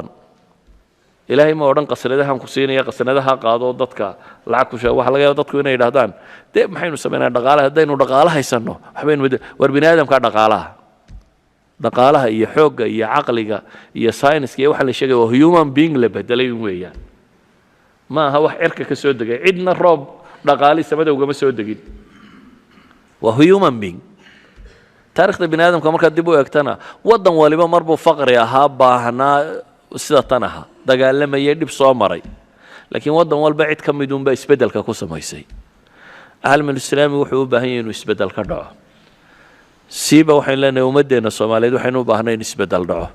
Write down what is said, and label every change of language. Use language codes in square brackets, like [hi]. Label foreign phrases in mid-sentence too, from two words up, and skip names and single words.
[so] ilaahay ma odhan qasnadahan ku siinaya, qasnadaha qaado dadka lacag ku sheego. waxa laga yaaba dadku inay yidhahdaan dee maxaynu samaynaa dhaqaalaha, haddaynu dhaqaalo haysanno waxbaynu war bini aadamkaa dhaqaalaha iyo xoogga iyo caqliga iyo sayniska iyo waxa la sheegaya waa [en] human being [so] la bedelay weeyaan. ma aha wax cirka ka soo degay, cidna roob dhaqaali samada ugama soo degin, waa [en] human being. [so] taarikhda bini aadamka markaad dib u eegtana waddan waliba marbuu faqri ahaa, baahnaa, sida tan aha, dagaalamayay, dhib soo maray. laakiin waddan walba cid ka midunbaa isbeddelka ku samaysay. caalamalislaami wuxuu u baahan yahay inuu isbeddel ka dhaco. siiba waxaynu leenahay ummaddeena soomaaliyeed waxaynu u baahnay in isbeddel dhaco.